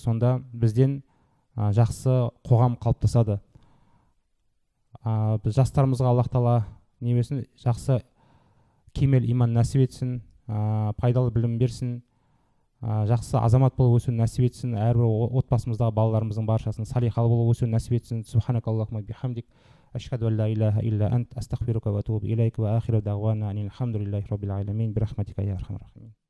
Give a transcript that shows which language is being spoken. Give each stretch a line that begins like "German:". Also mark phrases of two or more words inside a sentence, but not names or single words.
Kazakh: Сонда бізден жақсы қоғам қалыптасады. Біз жастарымызға Аллах Тағала немесін жақсы кемел иман нәсіп етсін, пайдалы білім берсін, жақсы азамат болып өсуін нәсіп етсін, әрбір отбасымыздағы балаларымыздың баршасын салихалы болып өсуін нәсіп етсін.
Arabic: سبحانك اللهم وبحمدك، أشهد أن لا إله إلا أنت، أستغفرك وأتوب إليك، وآخر دعوانا أن الحمد لله رب العالمين، برحمتك يا أرحم الراحمين.